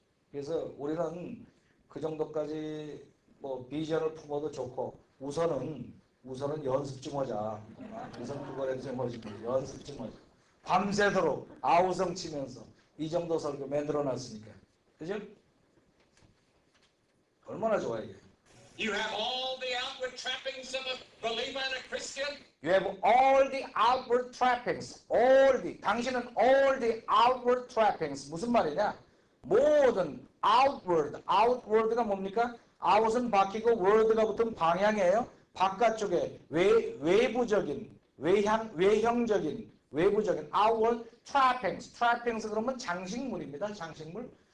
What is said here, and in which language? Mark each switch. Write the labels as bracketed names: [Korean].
[Korean] 그래서 우리는 그 정도까지 뭐 비전을 품어도 좋고 우선은 연습 좀 하자. 우선 그거라도 좀 하지. 연습 좀 하자. 밤새도록 아우성 치면서 이 정도 설교 만들어놨으니까. 그죠? 얼마나 좋아 이게. [English] You have all the outward trappings of a believer and a Christian. You have all the outward trappings. [Korean] 당신은 [English] all the outward trappings. [Korean] 무슨 말이냐? 모든 outward가 뭡니까? out은 바뀌고 word가 붙은 방향이에요. 바깥쪽에 외부적인 외형적인 외부적인 outward trappings 그러면 장식물입니다. 장식물.